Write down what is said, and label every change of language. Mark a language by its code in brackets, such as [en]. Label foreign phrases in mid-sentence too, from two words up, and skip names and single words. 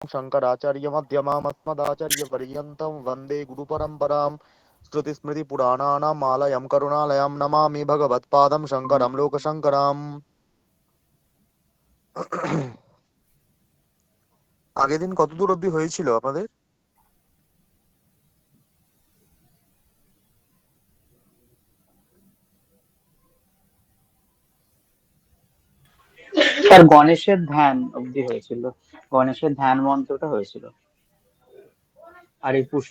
[sa] शङ्कराचार्यमध्यमामस्मदाचार्यपर्यन्तं वन्दे गुरुपरम्परां श्रुतिस्मृतिपुराणानाम् आलयं करुणालयं नमामि भगवत्पादं शङ्करं लोकशङ्करम्। [bn] আগের দিন কত দূর অবধি হয়েছিল আপনাদের? স্যার গণেশের ধ্যান অবধি হয়েছিল, গণেশের ধ্যান মন্ত্রটা হয়েছিল, আর এই পুষ্প